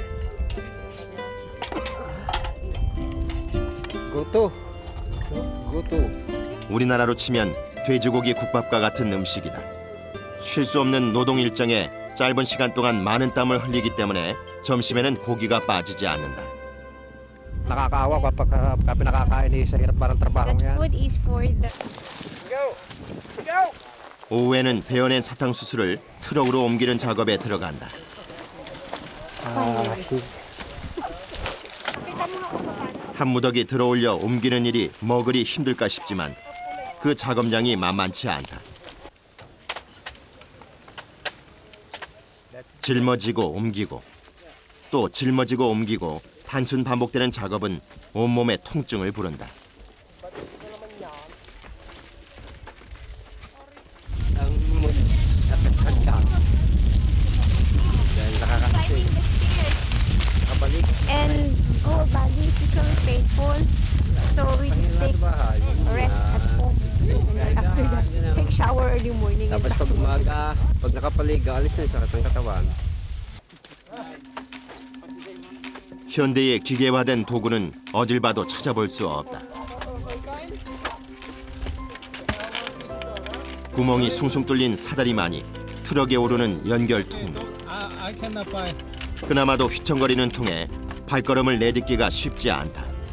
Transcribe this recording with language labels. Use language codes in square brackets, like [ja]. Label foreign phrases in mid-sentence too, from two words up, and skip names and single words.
[tl] Goto. Goto. [ko] 우리나라로 치면 돼지고기 국밥과 같은 음식이다. 쉴 수 없는 노동 일정에 짧은 시간 동안 많은 땀을 흘리기 때문에 점심에는 고기가 빠지지 않는다. [tl] Nakakaawa kapag pinakakain sa hirap parang trabaho [en] That [tl] yan. [en] food is for the [ko] 오후에는 베어낸 사탕수수를 트럭으로 옮기는 작업에 들어간다. 한 무더기 들어올려 옮기는 일이 뭐 그리 힘들까 싶지만 그 작업량이 만만치 않다. 짊어지고 옮기고 또 짊어지고 옮기고 단순 반복되는 작업은 온몸에 통증을 부른다. [en] climbing the stairs and go body is becoming painful. So we just take rest at home. And then after that, take shower early morning. And [tl] Tapos [en] back [tl] pag [en] to work. [tl] umaga, pag nakapaliga, alis na yung sakit ng katawan. [ko] 현대의 기계화된 도구는 어딜 봐도 찾아볼 수 없다. 구멍이 숭숭 뚫린 사다리만이 트럭에 오르는 연결통. 그나마도 휘청거리는 통에 발걸음을 내딛기가 쉽지 않다.